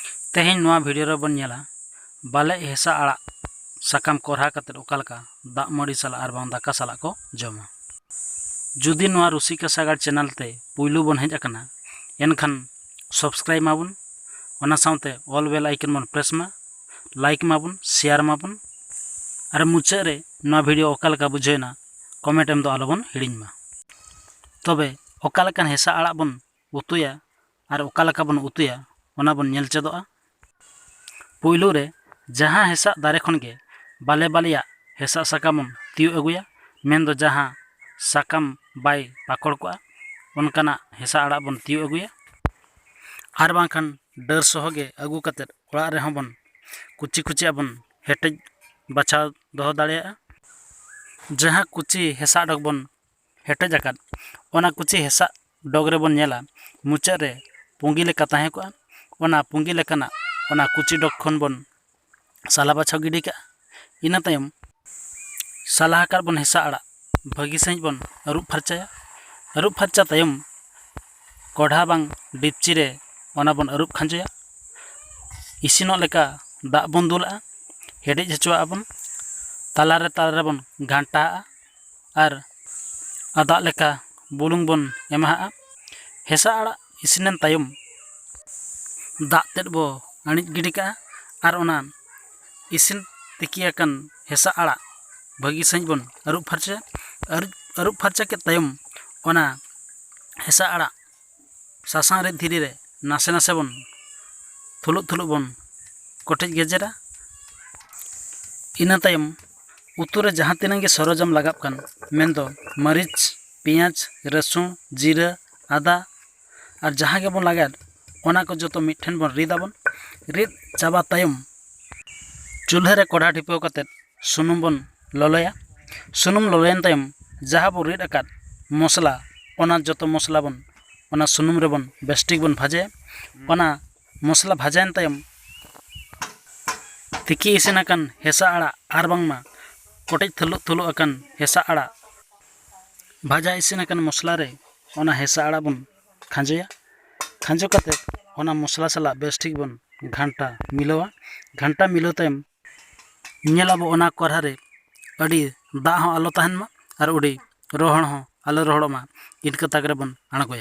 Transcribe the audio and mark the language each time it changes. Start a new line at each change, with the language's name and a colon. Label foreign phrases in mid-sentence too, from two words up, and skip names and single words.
Santali: तेहें नोआ वीडियो रे बन नेला बाले हेसा आड़ा साकाम कोरहा कते ओकालका दाग मड़ी साला आर बांग दाका साला को जमा। जुदी नोआ रुसिका सागार चैनल ते पुइलु बन हेज अकना एनखान सब्सक्राइब माबुन ओना साउते
English: all bell icon
Santali: बन प्रेस मा लाइक माबुन शेयर माबुन और मुचाद रे नोआ वीडियो ओकालका बुझेना कमेंट एम दो आलोबन हिड़िñ मा। तबे ओकालकान हेसा आड़ा बन उतुया और ओकालका बन उतुया ओना बन नेल चेदोआ। पुइलु रे जहाँ हेसा दारे खन गे बाले बालिया हेसा साकाम तियु अगुया मेन दो जहाँ साकाम बाय पाकड़ कोआ उनकाना हेसा आड़ा बन तियु अगुया आर बांखान डर सोहगे अगु कते ओड़ा रे हबन कुची कुची बन हेटेज बाछाव दोहो दाड़ेया। जहाँ कुची हेसा डग बन हेटेज आकाद ओना कुची हेसा डग रे बन नेला मुचाद रे पुंगी लेका ताहे कोआ ओना पुंगी लेकाना ओना कुची डग खन बन साला बाछाव गिडी का इना तायम साला आकार बन हेसा आड़ा भागी सही बन अरुप फरचा तायम कोढ़ा बांग डिपची रे ओना बन अरुप खांजोया इसिनो लेका दाग बन दुला हेडेज हचुआ बन तालारे बन घांटा और आदा लेका बुलुंग बन एमा हेसा आड़ा इसिनन तायम दाग तेद बो अणिज गिडी का और ओना इसिन तिकियाकन हेसा आड़ा भागी सही बन अरुप फरचा के तायम ओना हेसा आड़ा सासां रे धीरे रे नासे नासे बन थुलुक बन कोटेज गेजेरा। इना तायम उतु रे जहाँ तिना गे सरजम लगाब कान मेन दो मरीच पियाज रसुन जीरा आदा और जहाँ गे बन लगाद ओना को जो मिठेन बन रिद चाबा तायम चूल्हा रे कोढ़ा ढिपो कते सुनुम बन ललोया। सुनुम ललोयन तायम जहाँ बो रिद आकाद मसला ओना जो मसला बन ओना सुनुम रे बन बेस्टिक बन भाजे ओना मसला भाजायन तायम तिकी इसिनाकन हेसा आड़ा आर बांगमा कोटेज थुलुक अकन हेसा आड़ा भाजा इसिनाकन मसला रे ओना हेसा आड़ा बन खांजो कते ओना मसला साला बेस्टिक बन घंटा मिलो तायम नेलाबो ओना कोरहा रे अड़ी दाग हो आलो ताहन मा और उड़ी रोहण हो आलो रोहड़मा इनका तागरे बन आणगोया।